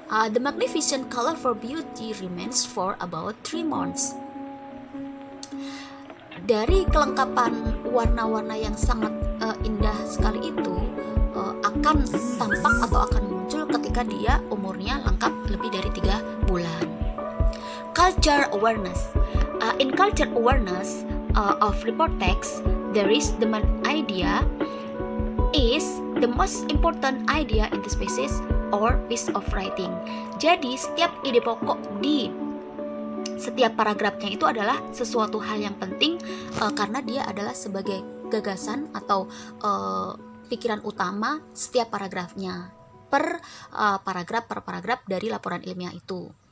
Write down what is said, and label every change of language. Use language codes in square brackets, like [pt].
[en] The magnificent color for beauty remains for about 3 months. [id] Dari kelengkapan warna-warna yang sangat indah sekali itu akan tampak atau akan muncul ketika dia umurnya lengkap lebih dari 3 bulan. [en] Culture awareness. In culture awareness of report text, there is the main idea is the most important idea in this passage or piece of writing. [id] Jadi setiap ide pokok di setiap paragrafnya itu adalah sesuatu hal yang penting karena dia adalah sebagai gagasan atau pikiran utama setiap paragrafnya per paragraf dari laporan ilmiah itu.